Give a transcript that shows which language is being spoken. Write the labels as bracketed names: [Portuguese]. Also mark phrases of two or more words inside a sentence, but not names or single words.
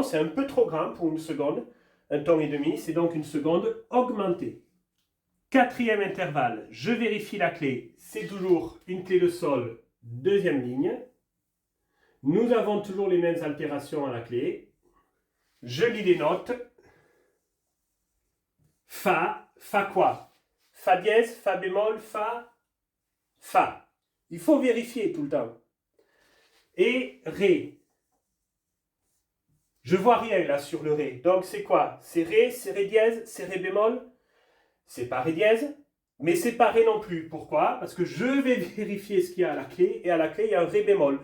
[French] C'est un peu trop grand pour une seconde. Un ton et demi, c'est donc une seconde augmentée. Quatrième intervalle, je vérifie la clé. C'est toujours une clé de sol, deuxième ligne. Nous avons toujours les mêmes altérations à la clé. Je lis les notes. Fa, fa quoi? Fa dièse, fa bémol, fa, fa. Il faut vérifier tout le temps. Et ré. Je vois rien là sur le ré. Donc c'est quoi? C'est ré dièse, c'est ré bémol. C'est pas ré dièse, mais c'est pas ré non plus. Pourquoi? Parce que je vais vérifier ce qu'il y a à la clé, et à la clé, il y a un ré bémol.